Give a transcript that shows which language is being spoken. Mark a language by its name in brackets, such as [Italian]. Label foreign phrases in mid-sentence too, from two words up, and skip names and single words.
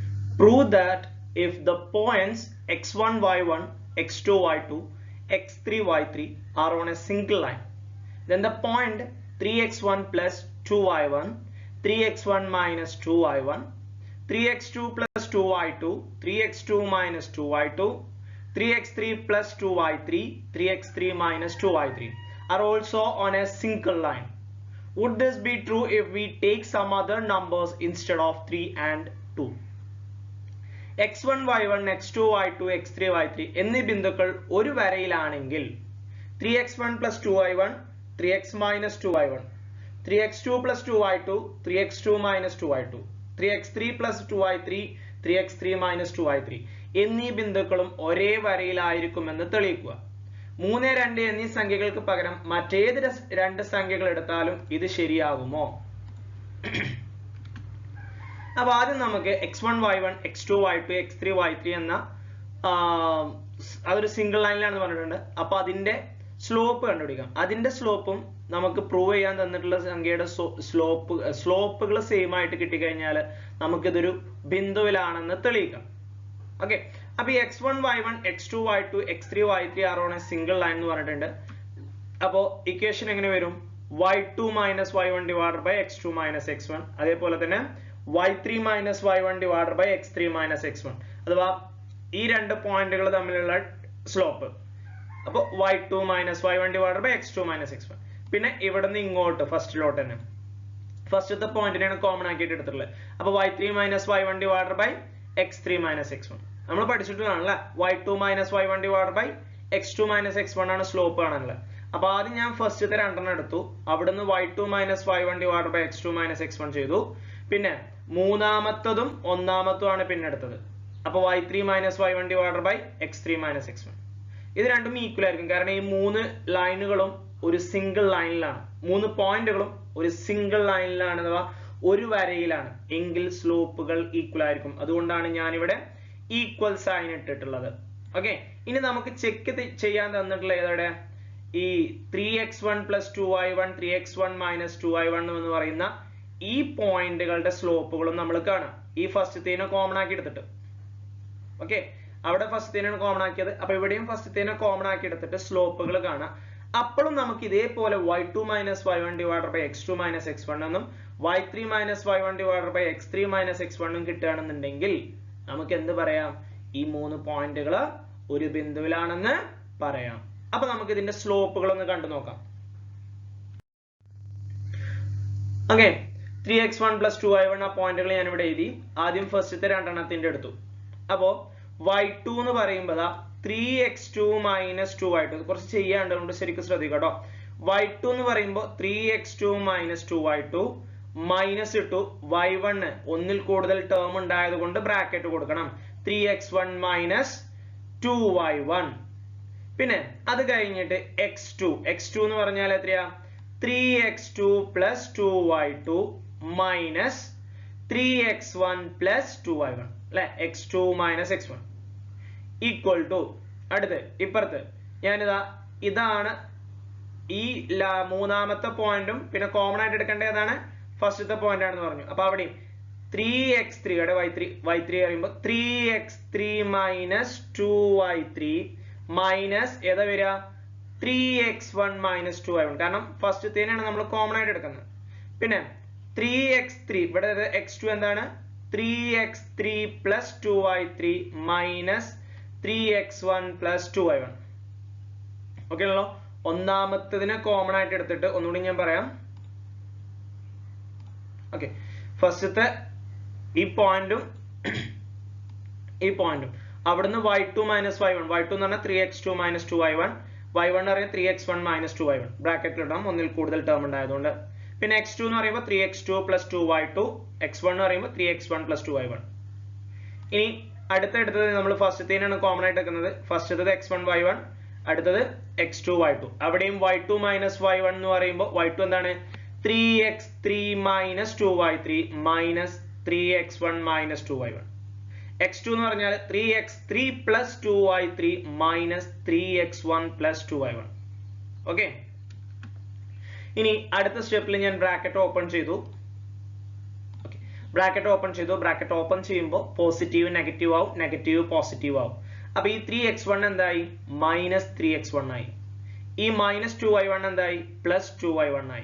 [English] Prove that if the points x1, y1, x2, y2, x3, y3 are on a single line, then the point 3x1 plus 2y1, 3x1 minus 2y1, 3x2 plus 2y2, 3x2 minus 2y2, 3x3 plus 2y3, 3x3 minus 2y3 are also on a single line. Would this be true if we take some other numbers instead of 3 and 2? [Malayalam] x1, y1, x2, y2, x3, y3 എന്നീ ബിന്ദുക്കൾ ഒരു വരയിലാണെങ്കിൽ [English] 3x1 plus 2y1, 3x minus 2y1, 3x2 plus 2y2, 3x2 minus 2y2, 3x3 plus 2y3, 3x3 minus 2y3 [Malayalam] എന്നീ ബിന്ദുക്കളും ഒരേ വരയിലായിരിക്കുമെന്ന് തെളിയിക്കുക. 3, 2 എന്നീ സംഖ്യകൾക്ക് പകരം മറ്റേത് രണ്ട് സംഖ്യകൾ എടുത്താലും ഇത് ശരിയാകുമോ? അപ്പോൾ ആദ്യം നമുക്ക് x1, y1, x2, y2, x3, y3 എന്ന അതൊരു സിംഗിൾ ലൈനിലാണെന്ന് പറഞ്ഞിട്ടുണ്ട്. അപ്പോൾ അതിന്റെ സ്ലോപ്പ് കണ്ടുപിടിക്കാം. അതിന്റെ സ്ലോപ്പും നമുക്ക് പ്രൂവ് ചെയ്യാൻ തന്നിട്ടുള്ള സംഖ്യയുടെ സ്ലോപ്പുകൾ സെയിം ആയിട്ട് കിട്ടിക്കഴിഞ്ഞാൽ നമുക്കിതൊരു ബിന്ദുവിലാണെന്ന് തെളിയിക്കാം. ഓക്കെ, അപ്പൊ ഈ x1, y1, x2, y2, x3, y3 [English] are on a single line [Malayalam] എന്ന് പറഞ്ഞിട്ടുണ്ട്. അപ്പോൾ ഇക്വേഷൻ എങ്ങനെ വരും? [English] y2 minus y1 divided by x2 minus x1. [Malayalam] അതേപോലെ തന്നെ [English] y3 minus y1 divided by x3 minus x1. [Malayalam] അഥവാ ഈ രണ്ട് പോയിന്റുകൾ തമ്മിലുള്ള സ്ലോപ്പ്. [English] അപ്പോൾ y2 minus y1 divided by x2 minus x1. [Malayalam] പിന്നെ ഇവിടെ നിന്ന് ഇങ്ങോട്ട് ഫസ്റ്റിലോട്ട് തന്നെ ഫസ്റ്റത്തെ പോയിന്റിനെയാണ് കോമൺ ആക്കിയിട്ട് എടുത്തിട്ടുള്ളത്. [English] അപ്പോൾ y3 minus y1 divided by x3 minus x1 [Malayalam] നമ്മൾ പഠിച്ചിട്ടുള്ളതാണല്ലേ. [English] y2 minus y1 divided by x2 minus x1 [Malayalam] ആണ് സ്ലോപ്പ് കാണാനുള്ളത്. അപ്പൊ ആദ്യം ഞാൻ ഫസ്റ്റത്തെ രണ്ടെണ്ണം എടുത്തു. [English] അവിടുന്ന് y2 minus y1 divided by x2 minus x1 ചെയ്തു. [Malayalam] പിന്നെ മൂന്നാമത്തതും ഒന്നാമത്തും ആണ് പിന്നെ എടുത്തത്. [English] അപ്പൊ y3 minus y1 divided by x3 minus x1. [Malayalam] ഇത് രണ്ടും ഈക്വൽ ആയിരിക്കും, കാരണം ഈ മൂന്ന് ലൈനുകളും ഒരു സിംഗിൾ ലൈനിലാണ്, മൂന്ന് പോയിന്റുകളും ഒരു സിംഗിൾ ലൈനിലാണ് അഥവാ ഒരു വരയിലാണ് എങ്കിൽ സ്ലോപ്പുകൾ ഈക്വൽ ആയിരിക്കും. അതുകൊണ്ടാണ് ഞാൻ ഇവിടെ [English] equal sign [Malayalam] ഇട്ടിട്ടുള്ളത്. ഓക്കെ, ഇനി നമുക്ക് ചെക്ക് ചെയ്യാൻ തന്നിട്ടുള്ള ഏതോടെ ഈ [English] 3x1 plus 2y1, 3x1 minus 2y1 [Malayalam] എന്ന് പറയുന്ന ഈ പോയിന്റുകളുടെ സ്ലോപ്പുകളും നമ്മൾ കാണാം. ഈ ഫസ്റ്റത്തേനെ കോമൺ ആക്കി എടുത്തിട്ട്. ഓക്കെ, അവിടെ ഫസ്റ്റത്തേനാണ് കോമൺ ആക്കിയത്. അപ്പൊ ഇവിടെയും ഫസ്റ്റത്തേനെ കോമൺ ആക്കി എടുത്തിട്ട് സ്ലോപ്പുകൾ കാണാം. അപ്പോഴും നമുക്ക് ഇതേപോലെ [English] y2 minus y1 divided by x2 minus x1 എന്നും y3 minus y1 divided by x3 minus x1 [Malayalam] ഉം കിട്ടുകയാണെന്നുണ്ടെങ്കിൽ നമുക്ക് എന്ത് പറയാം? ഈ മൂന്ന് പോയിന്റുകൾ ഒരു ബിന്ദുവിലാണെന്ന് പറയാം. അപ്പൊ നമുക്ക് ഇതിന്റെ സ്ലോപ്പുകൾ ഒന്ന് കണ്ടു നോക്കാം. ഓക്കെ, [English] 3x1 plus 2y1 [Malayalam] ആ പോയിന്റുകൾ ഞാൻ ഇവിടെ എഴുതി. ആദ്യം ഫസ്റ്റത്തെ രണ്ടെണ്ണത്തിന്റെ എടുത്തു. അപ്പോ y2 എന്ന് പറയുമ്പോൾ [English] 3x2 minus 2y2 [Malayalam] കുറച്ച് ചെയ്യാണ്ട്, അതുകൊണ്ട് ശരിക്കും ശ്രദ്ധിക്കുക കേട്ടോ. y2 എന്ന് പറയുമ്പോൾ [English] 3x2 minus 2y2 [Malayalam] മൈനസ് ഇട്ടു y1 ഒന്നിൽ കൂടുതൽ ടേം ഉണ്ടായത് കൊണ്ട് ബ്രാക്കറ്റ് കൊടുക്കണം. [English] 3x1 minus 2y1. [Malayalam] പിന്നെ അത് കഴിഞ്ഞിട്ട് x2 എന്ന് പറഞ്ഞാൽ എത്രയാ? [English] 3x2 plus 2y2 minus 3x1 plus 2y1 [Malayalam] അല്ലെ, [English] x2 minus x1 equal to [Malayalam] അടുത്ത് ഇപ്പുറത്ത് ഇതാണ് ഈ മൂന്നാമത്തെ പോയിന്റും പിന്നെ കോമൺ ആയിട്ട് എടുക്കേണ്ട ഏതാണ്? ഫസ്റ്റത്തെ പോയിന്റ് ആണെന്ന് പറഞ്ഞു. അപ്പൊ അവിടെ 3x3 അവിടെ y3 പറയുമ്പോൾ [English] 3x3 minus 2y3 [Malayalam] മൈനസ് ഏതാ വരിക? [English] 3x1 minus 2y1, [Malayalam] കാരണം ഫസ്റ്റത്തേനാണ് നമ്മൾ കോമൺ ആയിട്ട് എടുക്കുന്നത്. പിന്നെ 3x3 ഇവിടെ x2 എന്താണ്? [English] 3x3 plus 2y3 minus 3x1 plus 2y1. [Malayalam] ഓക്കെ ആണല്ലോ. ഒന്നാമത്തതിനെ കോമൺ ആയിട്ട് എടുത്തിട്ട് ഒന്നുകൂടി ഞാൻ പറയാം. ഓക്കെ, ഫസ്റ്റത്തെ ഈ പോയിന്റും അവിടുന്ന് [English] y2 minus y1, [Malayalam] y2 എന്ന് പറഞ്ഞാൽ [English] 3x2 minus 2y1, [Malayalam] y1 അറിയാം [English] 3x1 minus 2y1 [Malayalam] ബ്രാക്കറ്റിൽ ഇടാം ഒന്നിൽ കൂടുതൽ ടേം ഉണ്ടായതുകൊണ്ട്. [English] പിന്നെ x2 [Malayalam] എന്ന് പറയുമ്പോൾ [English] 3x2 plus 2y2, x1 [Malayalam] എന്ന് പറയുമ്പോൾ [English] 3x1 plus 2y1. [Malayalam] ഇനി അടുത്തത് നമ്മൾ ഫസ്റ്റത്തേനാണ് കോമൺ ആയിട്ട് എടുക്കുന്നത്. ഫസ്റ്റത്തത് x1 y1, അടുത്തത് x2 y2. അവിടെയും [English] y2 minus y1 [Malayalam] എന്ന് പറയുമ്പോൾ y2 എന്താണ്? [English] 3x3 minus 2y3 minus 3x1 minus 2y1. x2 [Malayalam] എന്ന് പറഞ്ഞാൽ [English] 3x3 plus 2y3 minus 3x1 plus 2y1. [Malayalam] ഓക്കെ, ഇനി അടുത്ത സ്റ്റെപ്പിൽ ഞാൻ ബ്രാക്കറ്റ് ഓപ്പൺ ചെയ്തു. ബ്രാക്കറ്റ് ഓപ്പൺ ചെയ്തു. ബ്രാക്കറ്റ് ഓപ്പൺ ചെയ്യുമ്പോൾ പോസിറ്റീവ് നെഗറ്റീവ് ആവും, നെഗറ്റീവ് പോസിറ്റീവ് ആവും. അപ്പൊ ഈ 3x1 എന്തായി? -3x1 ആയി. ഈ -2y1 എന്തായി? +2y1 ആയി.